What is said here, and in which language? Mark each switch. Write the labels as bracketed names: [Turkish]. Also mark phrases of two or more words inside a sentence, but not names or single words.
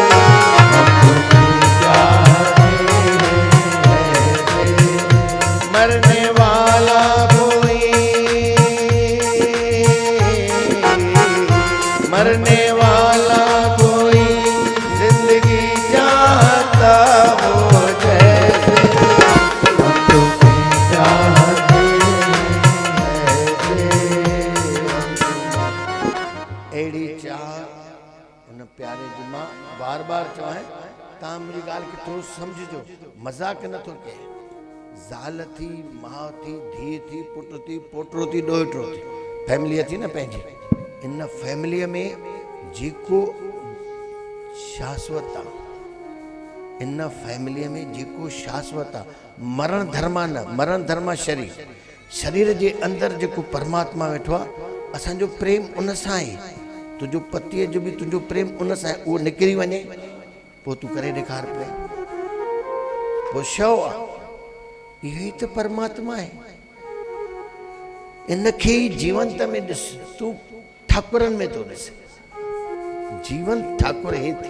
[Hindi] मरने वाला कोई, मरने वाला कोई जिंदगी चाहता हो जैसे हम तुम्हें चाहते हैं। [Sindhi] अहिड़ी चाह उन प्यारे जी मां बार बार चवां, तव्हां मुंहिंजी ॻाल्हि खे थोरो सम्झिजो, मज़ाक नथो कये। ज़ाल थी, माउ थी, धीउ थी, पुटु थी, पोटो थी, ॾोहिटो थी, फैमिली थी न पंहिंजी। इन फैमिलीअ में जेको शाश्वत आहे, इन फैमिलीअ में जेको शाश्वत आहे, मरण धर्मा न, मरण धर्मा शरीर, शरीर जे अंदरि जेको परमात्मा वेठो आहे, असांजो प्रेम उन सां आहे। तुंहिंजो पतीअ जो बि तुंहिंजो प्रेम उन सां आहे, उहो निकिरी वञे पोइ तूं करे ॾेखार प्रेम, पोइ शव आहे। इहो ई त परमात्मा आहे। इनखे ई जीवंत में ॾिस, तूं ठाकुरनि में थो ॾिस, जीवन ठाकुर हे थी।